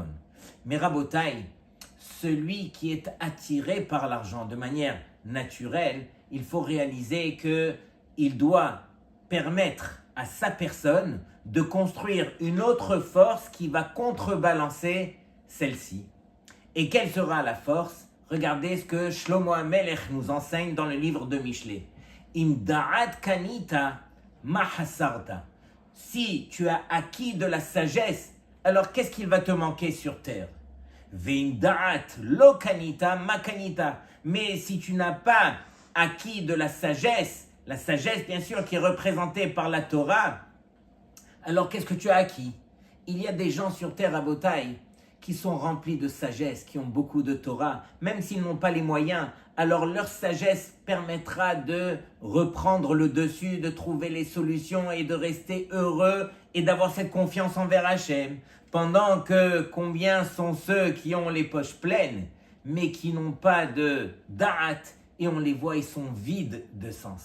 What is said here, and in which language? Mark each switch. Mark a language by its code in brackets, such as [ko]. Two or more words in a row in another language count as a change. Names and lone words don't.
[fr] Mais Rabotai, celui qui est attiré par l'argent de manière naturelle, il faut réaliser qu'il doit permettre à sa personne de construire une autre force qui va contrebalancer celle-ci. Et quelle sera la force? Regardez ce que Shlomo HaMelech nous enseigne dans le livre de Mishlé. [he] אם דעת קנית מה חסרת. [fr] Si tu as acquis de la sagesse, alors qu'est-ce qu'il va te manquer sur terre? [he] ואם דעת לא קנית מה קנית. [fr] Mais si tu n'as pas acquis de la sagesse bien sûr qui est représentée par la Torah, alors qu'est-ce que tu as acquis? Il y a des gens sur terre à Botaï qui sont remplis de sagesse, qui ont beaucoup de Torah, même s'ils n'ont pas les moyens, alors leur sagesse permettra de reprendre le dessus, de trouver les solutions et de rester heureux et d'avoir cette confiance envers Hachem, pendant que combien sont ceux qui ont les poches pleines, mais qui n'ont pas de da'at, et on les voit, ils sont vides de sens.